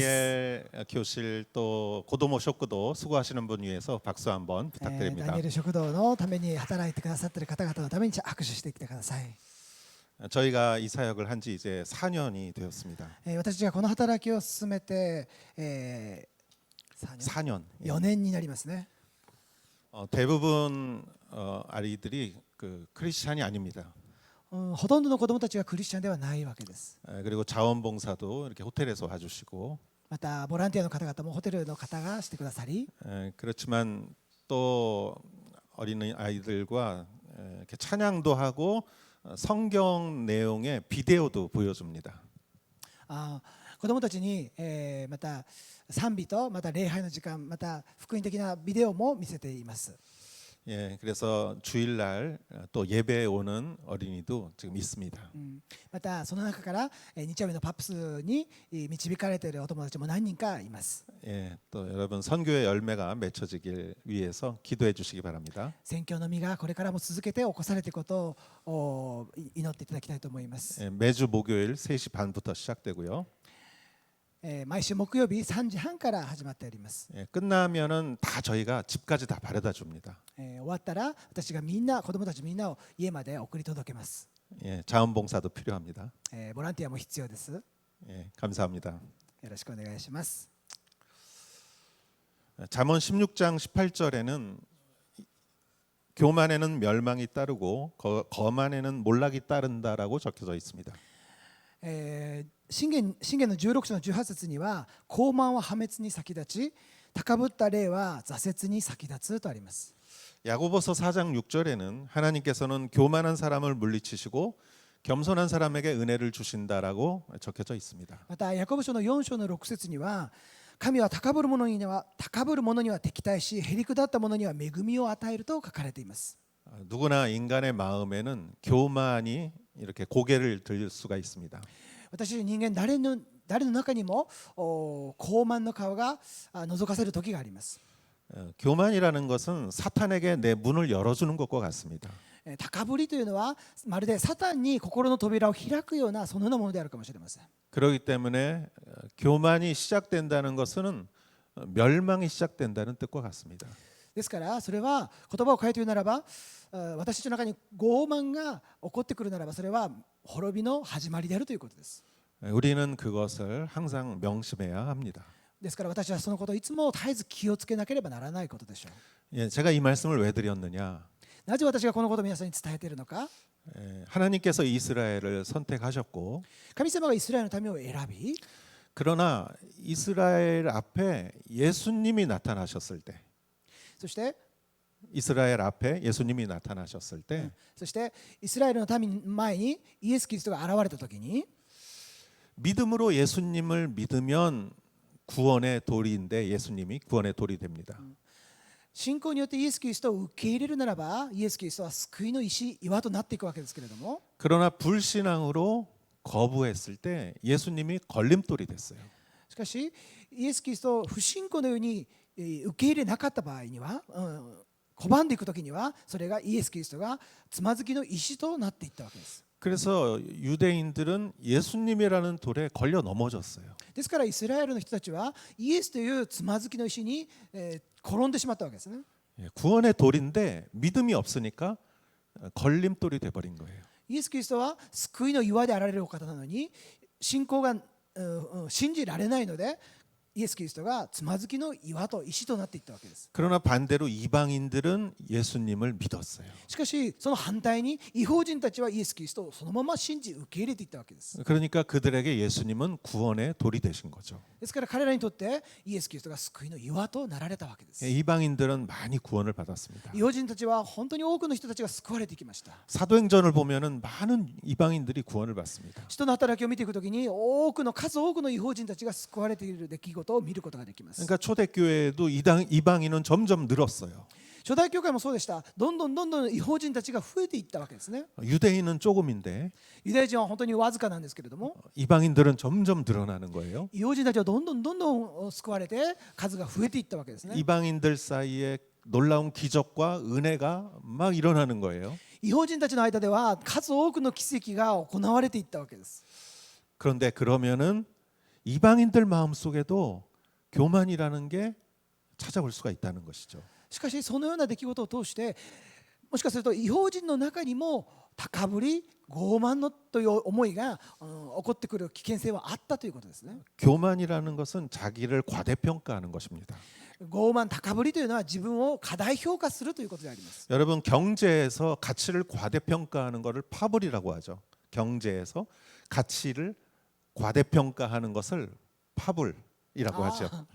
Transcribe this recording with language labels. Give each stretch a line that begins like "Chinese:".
Korean: 다니엘 교실 또 고도모 쇼크도 수고하시는 분 위해서 박수 한번
Japanese: ダ
Korean: 부탁드립니다.
Japanese: ニエル食堂のために働いてくださっている方々のために拍手してきてください。
Korean: 저희가 이 사역을 한 지 이제 4년이 되었습니다.
Japanese: 私がこの働きを進めて、
Korean: 4년.
Japanese: 4年になりますね。
Korean: 대부분 아이들이 그 크리스찬이 아닙니다.
Japanese: ほとんどの子どもたちがクリスチャンではないわけです。
Korean: 그리고 자원봉사도 이렇게 호텔에서 와주시고
Japanese: またボランティアの方々もホテルの方がしてくださり、
Korean: 그렇지만 또 어린 아이들과 이렇게 찬양도 하고 성경 내용의 비디오도 보여줍니다.
Japanese: 子どもたちに、また賛美とまた礼拝の時間、また福音的なビデオも見せています。
Korean: 예, 그래서 주일날 또 예배에 오는 어린이도 지금 있습니다.
Japanese: またその中から、日曜日のパップスに導かれているお友達も何人かいます。
Korean: 예, 또 여러분 선교의 열매가 맺혀지길 위해서 기도해 주시기 바랍니다.
Japanese: 宣教の実がこれからも続けて起こされていくことを祈っていただきたいと思います。
Korean: 예, 매주 목요일 3시 반부터 시작되고요.
Japanese: 毎週木曜日3時半から始まっております。
Korean: 예, 끝나면은 다 저희가 집까지 다 바래다 줍니다.
Japanese: 終わったら私がみんな子どもたちみんなを家まで送り届けます。
Korean: 예, 자원봉사도 필요합니다.
Japanese: ボランティアも必要です。
Korean: 예, 감사합니다.
Japanese: よろしくお願いします。
Korean: 잠언 16장 18절에는 교만에는 멸망이 따르고 거만에는 몰락이 따른다라고 적혀져 있습니다.
Japanese: 信玄の16章の18節には高慢は破滅に先立ち高ぶった霊は挫折に先立つとあります。
Korean: 야고보서 4장 6절에는 하나님께서는 교만한 사람을 물리치시고 겸손한 사람에게 은혜를 주신다라고 적혀져 있습니다.
Japanese: またヤコブ書の4章の6節には神は高ぶる者には敵対しへりくだった者には恵みを与えると書かれています。
Korean: 누구나 인간의 마음에는 교만이 이렇게 고개를 들 수가 있습니다.
Japanese: 私人間誰の中にも高慢の顔が覗かせる時があります。
Korean: 교만이라는 것은 사탄에게 내 문을 열어주는 것과 같습니다.
Japanese: 高ぶりというのはまるでサタンに心の扉を開くようなそのようなものであるかもしれません。
Korean: 그렇기 때문에 교만이 시작된다는 것은 멸망이 시작된다는 뜻과 같습니다.
Japanese: ですからそれは言葉を変えて言うならば私たちの中に傲慢が起こってくるならばそれは滅びの始まりであるということです。
Korean: 우리는 그것을 항상 명심해야 합니다.
Japanese: ですから私はそのことをいつも絶えず気をつけなければならないことでしょう。
Korean: 예, 제가 이 말씀을 왜 드렸느냐?
Japanese: なぜ私がこのことを皆さんに伝えているのか。
Korean: 하나님께서 이스라엘을 선택하셨고
Japanese: 神様がイスラエルの民を選び
Korean: 그러나 이스라엘 앞에 예수님이 나타나셨을 때
Japanese: そして
Korean: 이스라엘 앞에 예수님이 나타나셨을 때
Japanese: そしてイスラエルの民前にイエス・キリストが現れたときに
Korean: 믿음으로 예수님을 믿으면 구원의 돌인데 예수님이 구원의 돌이 됩니다.
Japanese: 信仰によってイエス・キリストを受け入れるならばイエス・キリストは救いの石岩となっていくわけですけれども
Korean: 그러나 불신앙으로 거부했을 때 예수님이 걸림돌이 됐어요.
Japanese: しかしイエス・キリストを不信仰のように受け入れなかった場合には拒んでいくときにはそれがイエス・キリストがつまずきの石となっていったわけです。
Korean: 그래서 유대인들은 예수님이라는 돌에 걸려 넘어졌어요.
Japanese: ですからイスラエルの人たちはイエスというつまずきの石に転んでしまったわけですね。
Korean: 구원의 돌인데 믿음이 없으니까 걸림돌이 돼버린 거예요.
Japanese: イエス・キリストは救いの岩であられるお方なのに信仰が信じられないのでイエス・キリストがつまずきの岩と石となっていったわけです。
Korean: 그러나 반대로 이방인들은 예수님을 믿었어요.
Japanese: しかしその反対に異邦人たちはイエス・キリストをそのまま信じ受け入れていったわけです。
Korean: 그러니까 그들에게 예수님은 구원의 돌이 되신 거죠.
Japanese: ですから彼らにとってイエス・キリストが救いの岩となられたわけです。
Korean: 이방인들은 많이 구원을 받았습니다.
Japanese: 異邦人たちは本当に多くの人たちが救われてきました。
Korean: 사도행전을 보면은 많은 이방인들이 구원을 받습니다.
Japanese: 使徒の働きを見ていくときに数多くの異邦人たちが救われている出来事を見ることができます。
Korean: 그러니까 초대교회에도 이방인은 점점 늘었어요.
Japanese: 初代教会もそうでした。どんどん異邦人たちが増えていったわけですね。
Korean: 유대인은 조금인데
Japanese: ユダヤ人は本当にわずかなんですけれども、
Korean: 이방인들은 점점 늘어나는 거예요.
Japanese: 異邦人たちはどんどん救われて数が増えていったわけですね。
Korean: 이방인들 사이에 놀라운 기적과 은혜가 막 일어나는 거예요.
Japanese: 異邦人たちの間では数多くの奇跡が行われていったわけです。
Korean: 그런데 그러면은 이방인들 마음속에도 교만이라는 게 찾아올 수가 있다는 것이죠.
Japanese: しかしそのような出来事を通してもしかすると異邦人の中にも高ぶり傲慢のという思いが、起こってくる危険性はあったということですね。
Korean: 교만이라는 것은 자기를 과대평가하는 것입니다.
Japanese: 傲慢高ぶりというのは自分を過大評価するということであります。
Korean: 여러분 경제에서 가치를 과대평가하는 것을 파벌이라고 하죠. 경제에서 가치를 과대평가하는 것을 파벌이라고 하죠.